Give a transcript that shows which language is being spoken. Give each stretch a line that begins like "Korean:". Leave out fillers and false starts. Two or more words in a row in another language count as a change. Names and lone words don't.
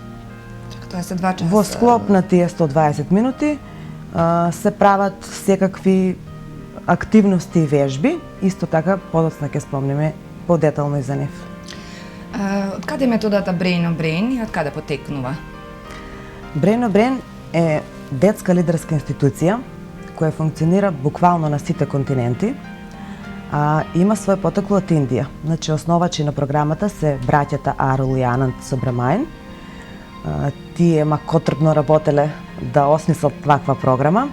Macedonian: Тоа се 2 часа. Во склоп на тие 120 минути се прават секакви активности и вежби, исто така подоцна ќе спомнеме подетално и за нив. Од каде методата Brain on Brain и од каде потекнува? Brain on Brain е детска лидерска институција која функционира буквално на сите континенти, има свој потекло од Индија. Значи, основачи на програмата се браќата Арул и Ананд Собрамајн. Тие макотрпно работеле да осмислат ваква програма.